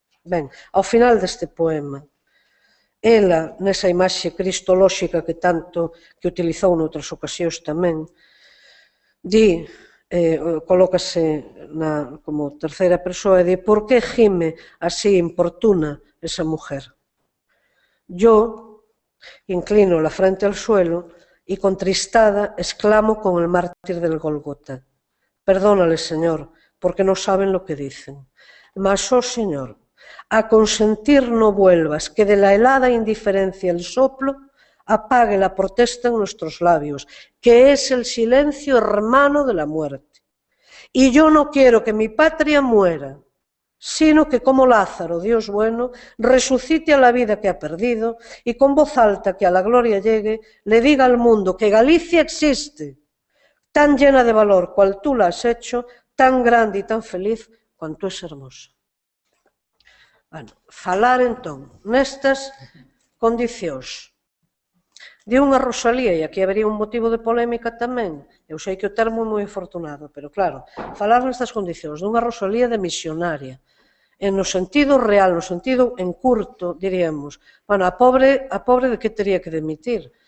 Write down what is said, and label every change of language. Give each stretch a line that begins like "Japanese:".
Galician: Ben, ao final deste poema, ela, nesa imaxe cristolóxica que tanto que utilizou noutras ocasións tamén, di, colócase como terceira persoa e di:
Spanish: por que gime así importuna esa mujer? Yo inclino la frente al suelo y contristada exclamo con el mártir del Golgota: perdónale, Señor, porque no saben lo que dicen. Mas, oh Señor, a consentir no vuelvas, que de la helada indiferencia el soplo apague la protesta en nuestros labios, que es el silencio hermano de la muerte. Y yo no quiero que mi patria muera, sino que como Lázaro, Dios bueno, resucite a la vida que ha perdido y con voz alta que a la gloria llegue, le diga al mundo que Galicia existe, tan llena de valor cual tú la has hecho, tan grande y tan feliz cuanto es hermosa.
Galician: Bueno, falar entón nestas condicións de unha Rosalía, e aquí habería un motivo de polémica tamén, eu sei que o termo é moi afortunado, pero claro, falar nestas condicións dunha Rosalía de misionaria, no sentido real, no sentido en curto, diríamos, bueno, a pobre de que teria que demitir?